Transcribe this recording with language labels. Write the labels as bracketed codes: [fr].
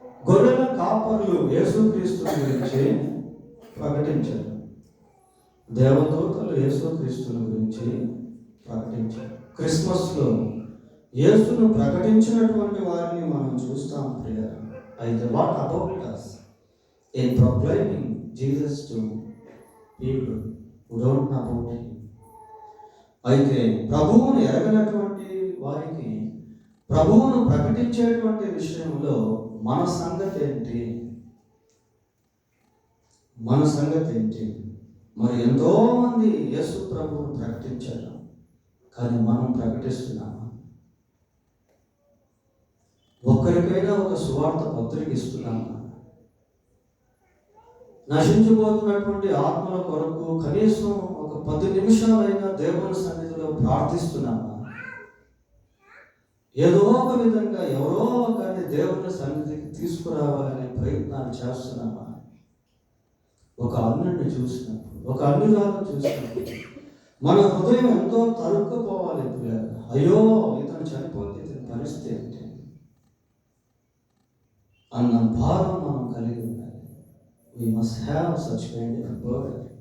[te] గొర్రెల కాపరులు యేసుక్రీస్తుల గురించి ప్రకటించారు. దేవదూతలు యేసుక్రీస్తుల గురించి ప్రకటించారు. క్రిస్మస్లో యేసును ప్రకటించినటువంటి వారిని మనం చూస్తాం ప్రియులారా. [en] అయితే what about us in proclaiming Jesus to people who don't know about him? [te] అయితే ప్రభువును ఎరగనటువంటి వారికి ప్రభువును ప్రకటించేటువంటి విషయంలో మన సంగతి ఏంటి? మన సంగతి ఏంటి? మరి ఎంతో మంది యేసు ప్రభువును ప్రకటించారు, కానీ మనం ప్రకటిస్తున్నామా? ఒక్కరికైనా ఒక సువార్త పత్రిక ఇస్తున్నామా? నశించిపోతున్నటువంటి ఆత్మల కొరకు కనీసం ఒక 10 నిమిషాలైనా దేవుని సన్నిధిలో ప్రార్థిస్తున్నామా? ఏదో ఒక విధంగా ఎవరో ఒకరిని దేవుని సన్నిధికి తీసుకురావాలనే ప్రయత్నాలు చేస్తున్నామా? ఒక అన్యుడిని చూసినప్పుడు, ఒక అన్యురాలను చూసినప్పుడు మన హృదయం ఎంతో తరుక్కుపోవాలి పిల్లలు. అయ్యో ఇతను చనిపోతే ఇతని పరిస్థితి ఏంటి అన్న భారం మనం కలిగి ఉండాలి. [en] We must have such kind of burden.